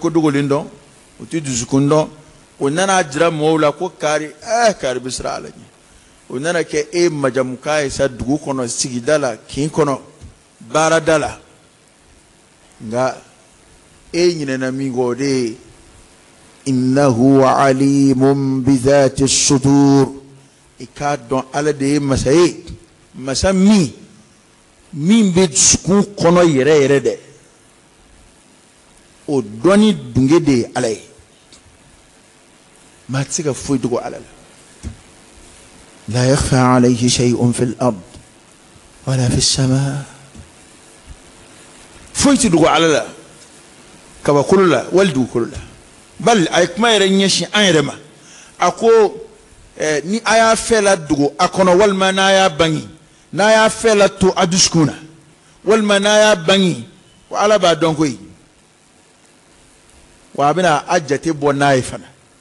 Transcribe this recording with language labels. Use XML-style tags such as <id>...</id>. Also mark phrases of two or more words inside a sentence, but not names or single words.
<bm>ko dogolen dɔn u tɛ dusukun dɔn o nana jira mɔgɔw la ko kari kari bɛ siran ala ɲɛ o nana kɛ e majamuka ye sa dugu kɔnɔ sigida la kin kɔnɔ baarada la nka e ɲinɛna min kɔ o de ye</bm> <ar>إنه عليم بذات الصدور</ar> <bm>i k'a dɔn ala de ye masa ye masa min bɛ dusukun kɔnɔ yɛrɛ yɛrɛ dɛ o dɔnni dunge de ye ala ye maa tɛ se ka foyi dogo ala la</bm> <ar>لا يخفى عليه شيء في الأرض ولا في السماء</ar> <bm>foyi tɛ dogo ala la kabakolo la wali dugukolo la bali a ye kuma yɛrɛ ɲɛsin an yɛrɛ ma a ko ni a y'a fɛn la dogo a kɔnɔ walima n'a y'a bange n'a y'a fɛn la to a dusukun na walima n'a y'a bange ko ala b'a dɔn koyi wa a bɛna a jate bɔ n'a ye fana</bm>